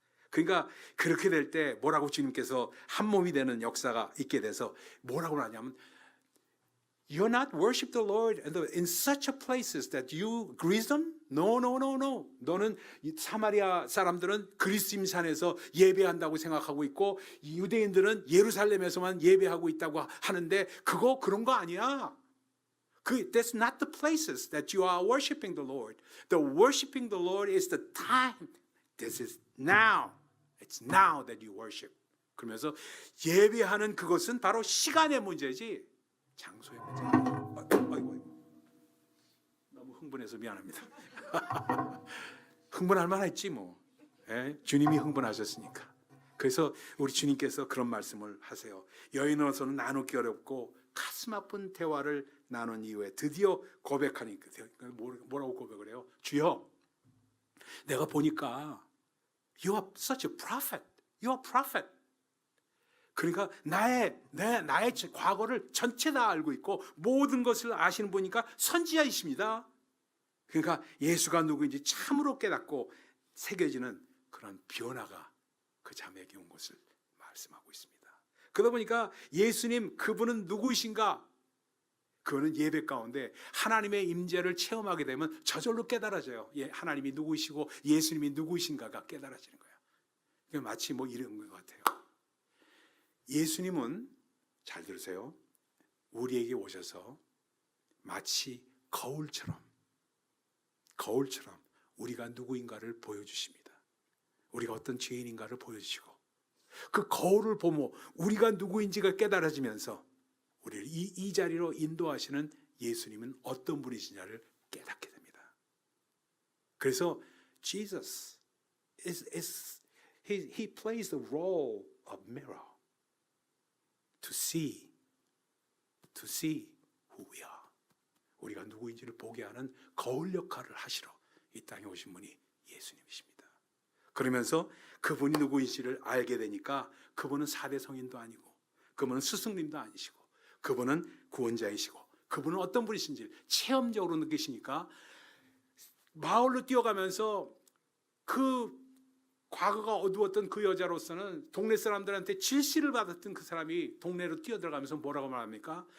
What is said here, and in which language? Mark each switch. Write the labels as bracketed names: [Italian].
[Korean] 그러니까 그렇게 될 때 뭐라고 주님께서 한 몸이 되는 역사가 있게 돼서 뭐라고 하냐면 [English] You're not worship the Lord in such a places that you grease them? No. [Korean] 너는 사마리아 사람들은 그리스임 산에서 예배한다고 생각하고 있고 유대인들은 예루살렘에서만 예배하고 있다고 하는데 그런 거 아니야. [English] That's not the places that you are worshiping the Lord. The worshiping the Lord is the time. This is now. It's now that you worship. [Korean] 그러면서 예배하는 그것은 바로 시간의 문제지. 장소의 문제. 아이고. 너무 흥분해서 미안합니다. 흥분할 만했지 뭐. 주님이 흥분하셨으니까. 그래서 우리 주님께서 그런 말씀을 하세요. 여인으로서는 나누기 어렵고 가슴 아픈 대화를 나눈 이후에 드디어 고백하니까 뭐라고 고백을 해요? 주여, 내가 보니까 [English] You are such a prophet. You are prophet. [Korean] 그러니까 나의 과거를 전체 다 알고 있고 모든 것을 아시는 분이니까 선지자이십니다. 그러니까 예수가 누구인지 참으로 깨닫고 새겨지는 그런 변화가 그 자매에게 온 것을 말씀하고 있습니다. 그러다 보니까 예수님 그분은 누구이신가? 그거는 예배 가운데 하나님의 임재를 체험하게 되면 저절로 깨달아져요. 하나님이 누구이시고 예수님이 누구이신가가 깨달아지는 거예요. 마치 뭐 이런 것 같아요. 예수님은 잘 들으세요. 우리에게 오셔서 마치 거울처럼 우리가 누구인가를 보여주십니다. 우리가 어떤 죄인인가를 보여주시고 그 거울을 보며 우리가 누구인지가 깨달아지면서 우리를 이 자리로 인도하시는 예수님은 어떤 분이시냐를 깨닫게 됩니다. 그래서 [English] Jesus he plays the role of mirror to see who we are. [Korean] 우리가 누구인지를 보게 하는 거울 역할을 하시러 이 땅에 오신 분이 예수님이십니다. 그러면서 그분이 누구인지를 알게 되니까 그분은 4대 성인도 아니고 그분은 스승님도 아니시고 그분은 구원자이시고 그분은 어떤 분이신지 체험적으로 느끼시니까 마을로 뛰어가면서 그 과거가 어두웠던 그 여자로서는 동네 사람들한테 질시를 받았던 그 사람이 동네로 뛰어들어가면서 뭐라고 말합니까?